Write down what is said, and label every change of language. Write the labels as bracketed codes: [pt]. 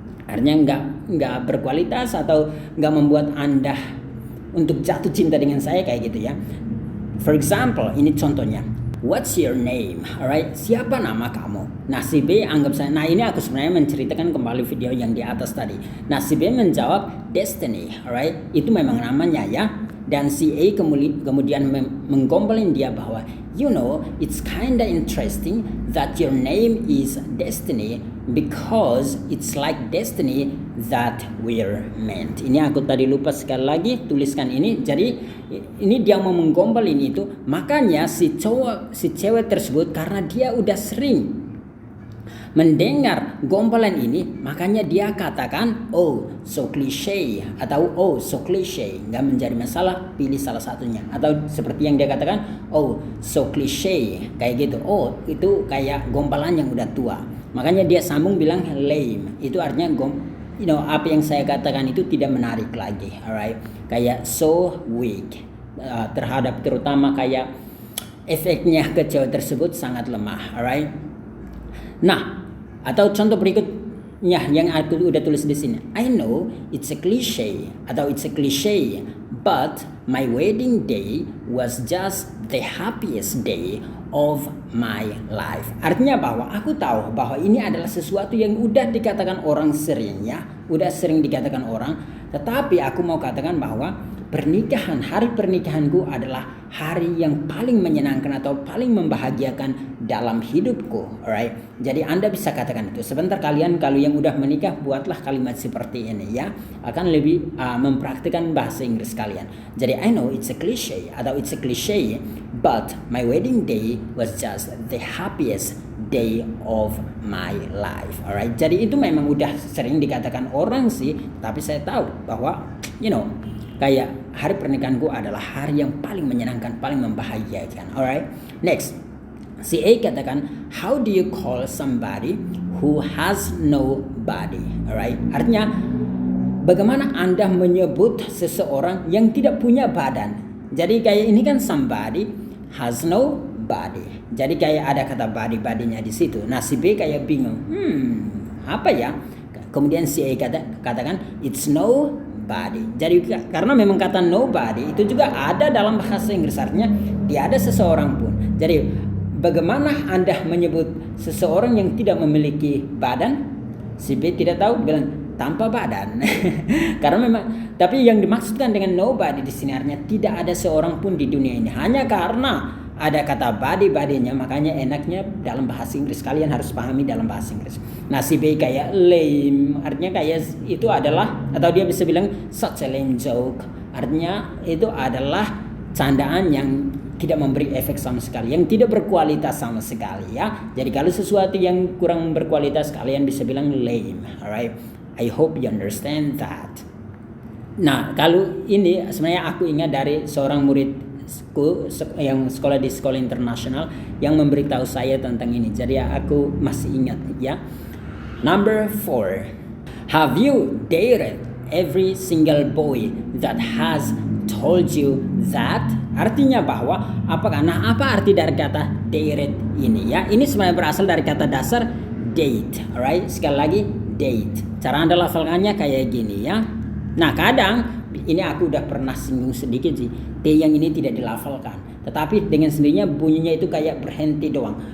[id] Artinya nggak berkualitas atau nggak membuat Anda untuk jatuh cinta dengan saya kayak gitu ya. [en] For example, [id] ini contohnya. [en] What's your name? Alright, [id] siapa nama kamu? Nah si B anggap saya. Nah ini aku sebenarnya menceritakan kembali video yang di atas tadi. Nah si B menjawab Destiny. Alright, itu memang namanya ya. Dan si A kemudian menggombalin dia bahwa [en] you know it's kinda interesting that your name is Destiny because it's like destiny that we're meant. [id] Ini aku tadi lupa sekali lagi tuliskan ini. Jadi ini dia mau menggombalin itu. Makanya si cewek tersebut karena dia udah sering mendengar gombalan ini, makanya dia katakan [en] oh so cliche [id] atau oh so cliche. Nggak menjadi masalah, pilih salah satunya. Atau seperti yang dia katakan [en] oh so cliche [id] kayak gitu. Oh itu kayak gombalan yang udah tua. Makanya dia sambung bilang lame. Itu artinya apa yang saya katakan itu tidak menarik lagi. Alright, kayak [en] so weak [id] terhadap terutama kayak efeknya ke cewek tersebut sangat lemah. Alright. Nah, atau contoh berikutnya yang aku udah tulis di sini. [en] I know it's a cliche atau it's a cliche, but my wedding day was just the happiest day of my life. [id] Artinya bahwa aku tahu bahwa ini adalah sesuatu yang udah dikatakan orang sering ya, udah sering dikatakan orang, tetapi aku mau katakan bahwa hari pernikahanku adalah hari yang paling menyenangkan atau paling membahagiakan dalam hidupku. Alright. Jadi Anda bisa katakan itu. Sebentar kalian kalau yang udah menikah buatlah kalimat seperti ini ya. Akan lebih mempraktikkan bahasa Inggris kalian. [en] Jadi I know it's a cliche atau it's a cliche, but my wedding day was just the happiest day of my life. Alright. [id] Jadi itu memang udah sering dikatakan orang sih, tapi saya tahu bahwa kayak hari pernikahanku adalah hari yang paling menyenangkan, paling membahagiakan. [en] Alright. Next. [id] Si A katakan, [en] how do you call somebody who has no body? Alright. [id] Artinya, bagaimana Anda menyebut seseorang yang tidak punya badan? Jadi kayak ini kan [en] somebody has no body. [id] Jadi kayak ada kata body-body-nya di situ. Nah si B kayak bingung. Apa ya? Kemudian si A katakan, [en] it's no body. [id] Jadi karena memang kata nobody itu juga ada dalam bahasa Inggris, artinya tidak ada seseorang pun. Jadi bagaimana Anda menyebut seseorang yang tidak memiliki badan? Si B tidak tahu, bilang tanpa badan. Karena memang, tapi yang dimaksudkan dengan nobody di sini artinya tidak ada seorang pun di dunia ini. Hanya karena ada kata body-nya, makanya enaknya dalam bahasa Inggris kalian harus pahami dalam bahasa Inggris. Nah si B kayak lame, artinya kayak itu adalah, atau dia bisa bilang [en] such a lame joke, [id] artinya itu adalah candaan yang tidak memberi efek sama sekali, yang tidak berkualitas sama sekali ya. Jadi kalau sesuatu yang kurang berkualitas kalian bisa bilang lame. [en] Alright, I hope you understand that. [id] Nah kalau ini sebenarnya aku ingat dari seorang murid yang sekolah di sekolah internasional yang memberitahu saya tentang ini. Jadi aku masih ingat ya. [en] Number 4. Have you dated every single boy that has told you that? [id] Artinya bahwa apa arti dari kata dated ini ya? Ini sebenarnya berasal dari kata dasar date. Alright, sekali lagi date. Cara Anda lafalkannya kayak gini ya. Nah kadang ini aku udah pernah singgung sedikit sih. T yang ini tidak dilafalkan, tetapi dengan sendirinya bunyinya itu kayak berhenti doang.